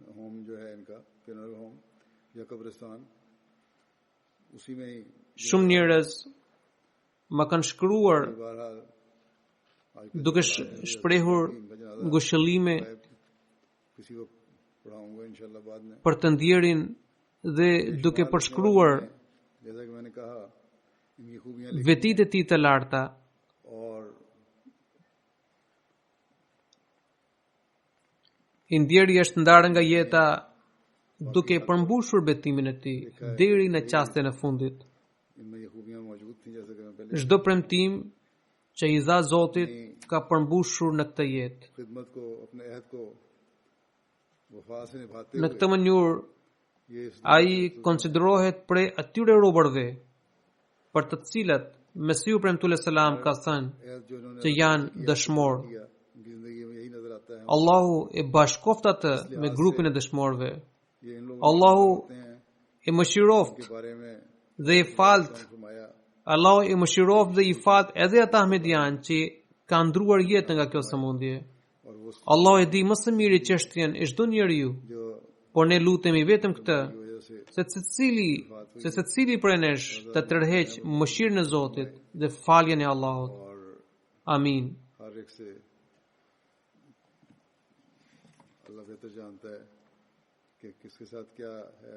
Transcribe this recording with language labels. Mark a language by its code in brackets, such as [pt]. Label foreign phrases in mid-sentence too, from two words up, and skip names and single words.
[sq] Shumë njerëz më kanë shkruar duke shprehur ngushëllime për të ndjerin dhe duke përshkruar [hi] जैसा कि मैंने कहा इनकी खूबियां വ്യതീതതീത ലാർത്ത और [sq] Indieri është ndarë nga jeta duke përmbushur betimin e tij deri në çastin e fundit. [hi] इनमें ये खूबियां मौजूद थी जैसे कि मैं पहले [sq] Çdo premtim që i dha Zoti ka përmbushur në këtë jetë. [hi] खिदमत को अपने अहद को वफा से निभाते [sq] Në [hi] हुए [sq] këtë mënyrë [hi] ये [sq] ai konsiderohet prej atyre robërve për të cilët Mesiu premtues selam ka thënë [hi] अहद जो इन्होंने [sq] që janë dëshmor. [hi] किया उनकी जिंदगी में यही नजर आता है [sq] Allahu e bashkoft atë me grupin e dëshmorëve. [hi] ये इन लोगों [sq] Allahu [hi] ने [sq] e mëshiroft [hi] के बारे में [sq] dhe i falt. [hi] फरमाया [sq] Allahu i mëshiroft dhe i falt edhe ata ahmedian që kanë ndruar jetën nga kjo sëmundje. [hi] और वो [sq] Allahu e di më së miri çështjen e çdo njeriu, [hi] जो [sq] por ne lutemi vetëm këtë, [hi] की वजह से [sq] se secili prej nesh të tërheq mëshirën e Zotit dhe faljen e Allahut. [hi] और [sq] Amin. [hi] हर एक से अल्लाह बेहतर जानता है कि किसके साथ क्या है।